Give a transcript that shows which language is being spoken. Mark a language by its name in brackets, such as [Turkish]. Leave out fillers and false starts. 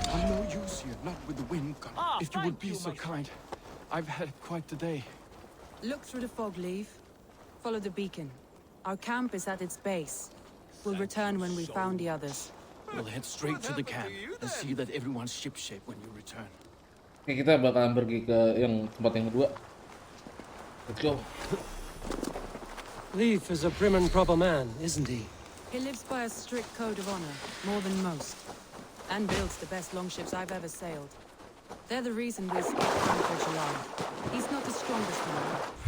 [English] No use here, not with the wind gun. If you would be so kind. I've had quite the day. Look through the fog, Leave. Follow the beacon. Our camp is at its base. We'll return when we found the others. We'll head straight to the camp and see that everyone's shipshape when you return. [Indonesian] Oke, kita bakalan pergi ke tempat yang kedua. [English] Let's go. Leif is a prim and proper man, isn't he? He lives by a strict code of honor, more than most. And builds the best longships I've ever sailed. They're the reason we escaped Frankfurt alive. He's not the strongest man.